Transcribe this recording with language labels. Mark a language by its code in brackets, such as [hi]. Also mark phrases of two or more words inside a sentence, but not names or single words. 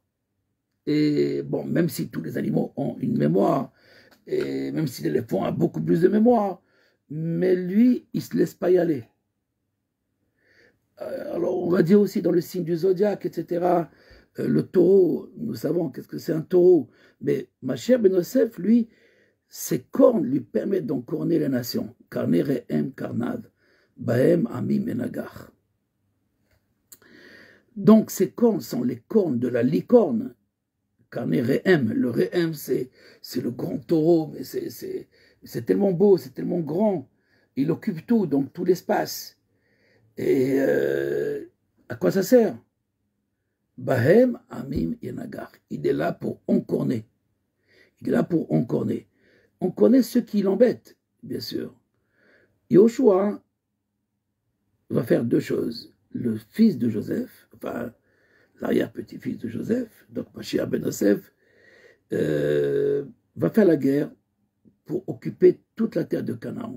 [fr] Et bon, même si tous les animaux ont une mémoire, et même si l'éléphant a beaucoup plus de mémoire, mais lui, il ne se laisse pas y aller. Alors, on va dire aussi dans le signe du zodiaque, etc., le taureau, nous savons qu'est-ce que c'est un taureau, mais Mashiach ben Yosef, lui, ses cornes lui permettent d'encorner les nations. [he] קרני ראם קרניו, בהם עמים ינגח. [fr] Donc, ces cornes sont les cornes de la licorne. [he] קרני ראם, [fr] le re'em, c'est le grand taureau, mais c'est tellement beau, c'est tellement grand. Il occupe tout, donc tout l'espace. Et à quoi ça sert? [he] בהם עמים ינגח. [fr] Il est là pour encorner. Il est là pour encorner. On connaît ce qui l'embête, bien sûr. Yoshua va faire deux choses. Le fils de Joseph, enfin, l'arrière-petit-fils de Joseph, donc Mashiach ben Yosef, va faire la guerre pour occuper toute la terre de Canaan.